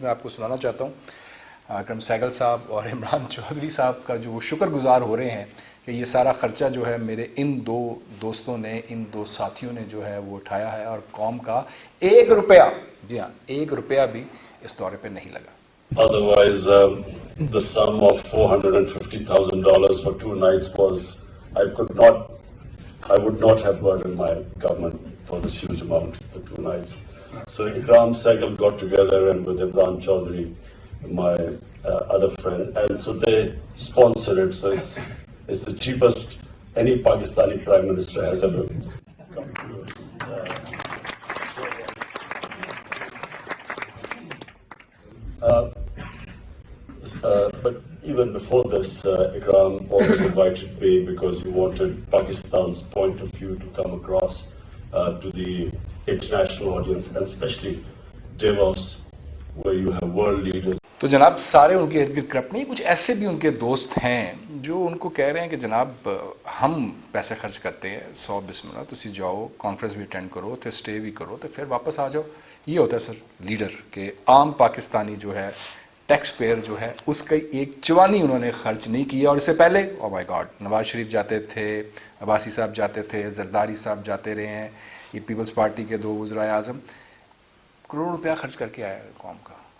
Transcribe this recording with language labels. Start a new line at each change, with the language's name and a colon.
Urdu: میں آپ کو سنانا چاہتا ہوں اکرم سہگل صاحب اور عمران چودھری صاحب کا جو وہ شکر گزار ہو رہے ہیں کہ یہ سارا خرچہ جو ہے میرے ان 2 دوستوں نے, ان 2 ساتھیوں نے جو ہے وہ اٹھایا ہے, اور قوم کا 1 روپیہ, جی ہاں 1 روپیہ بھی اس دورے پہ نہیں لگا.
English: Otherwise, the sum of $450,000 for 2 nights was, I would not have burdened my government for this huge amount for 2 nights. So Ikram Sehgal got together and with Imran Chaudhry, my other friend, and so they sponsored it. So it's the cheapest any Pakistani Prime Minister has ever come to. But even before this, Ikram always invited me because you wanted Pakistan's point of view to come across to the international audience, and especially Davos, where you have world leaders.
Urdu: تو جناب سارے ان کے ارد گرد corrupt نہیں, کچھ ایسے بھی ان کے دوست ہیں جو ان کو کہہ رہے ہیں کہ جناب ہم پیسے خرچ کرتے ہیں 100 بسم اللہ, تسی جاؤ کانفرنس بھی اٹینڈ کرو, تو اسٹے بھی کرو, تو پھر واپس آ جاؤ. یہ ہوتا ہے سر لیڈر کہ عام پاکستانی جو ہے ٹیکس پیئر جو ہے اس کا ایک چوانی انہوں نے خرچ نہیں کیا. اور اس سے پہلے
English: oh my God
Urdu: نواز شریف جاتے تھے, عباسی صاحب جاتے تھے, زرداری صاحب جاتے رہے ہیں, یہ پیپلز پارٹی کے 2 وزرائے اعظم, کروڑ روپیہ خرچ کر کے آیا قوم کا.